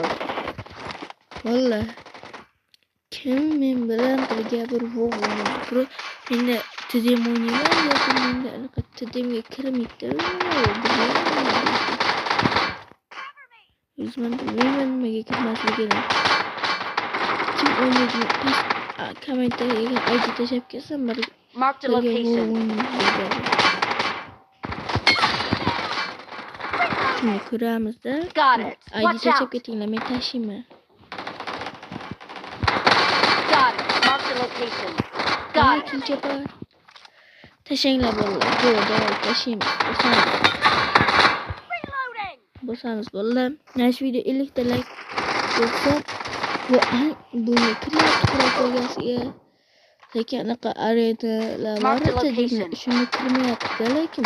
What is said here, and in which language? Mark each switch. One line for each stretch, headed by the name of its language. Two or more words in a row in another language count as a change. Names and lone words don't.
Uzbek: Vallahi kim men bilan birga bir vog'ni menda TDM o'ynayman lekin menda anaqa TDMga kirmaydi. O'zim bilmayman nimaga kirmasligini. Kim o'ynaydi? Kommentariyaga ID tashlab kelsam bir
English: Marked a location.
Uzbek: Shuni ko'ramizda.
English: Got it.
Uzbek: ID
English: Watch
Uzbek: tashlab
English: out.
Uzbek: ketinglar, men tashiyman.
English: Got it. Marked a location. Got it.
Uzbek: Ikkinchi bor. Tashanglar bolalar. Bo'ldi, tashiymiz.
English: Reloading.
Uzbek: Bo'lsangiz bolalar. Mana shu video 50 ta like bo'lsa, bunga kiryapti qurol lekin anaqa arenalar bor edi, shuni kirmayapti lekin.